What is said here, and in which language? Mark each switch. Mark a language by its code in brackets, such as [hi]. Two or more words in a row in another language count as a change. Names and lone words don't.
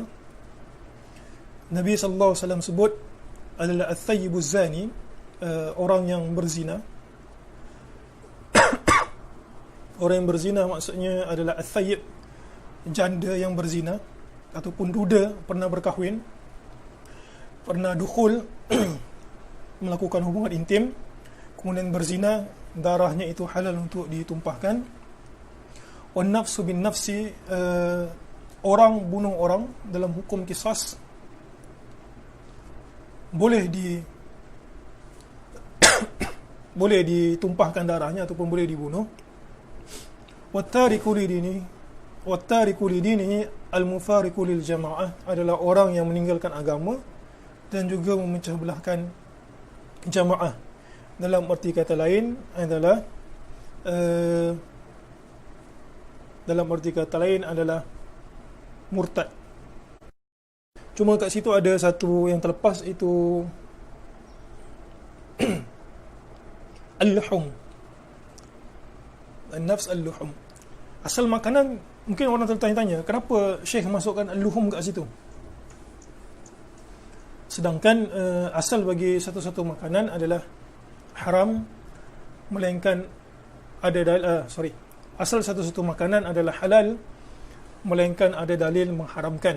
[ms] Nabi sallallahu alaihi wasallam sebut adalah [ar] الثيب الزاني, [ms] orang yang berzina, Orang yang berzina maksudnya adalah al-thayyib, janda yang berzina, ataupun duda pernah berkahwin, pernah dukhul melakukan hubungan intim, kemudian berzina, darahnya itu halal untuk ditumpahkan. [ar] والنفس بالنفس, [ms] orang bunuh orang dalam hukum qisas boleh boleh ditumpahkan darahnya ataupun boleh dibunuh. [ar] والتارك لدينه المفارق للجماعة, [ms] adalah orang yang meninggalkan agama dan juga memecah belahkan jamaah. Dalam arti kata lain adalah murtad. Cuma kat situ ada satu yang terlepas, itu al-luhum, [ar] النفس اللحوم. [ms] Asal makanan, mungkin orang tertanya-tanya, kenapa Syekh masukkan al-luhum kat situ? Sedangkan asal bagi satu-satu makanan adalah haram, melainkan ada asal satu-satu makanan adalah halal, melainkan ada dalil mengharamkan.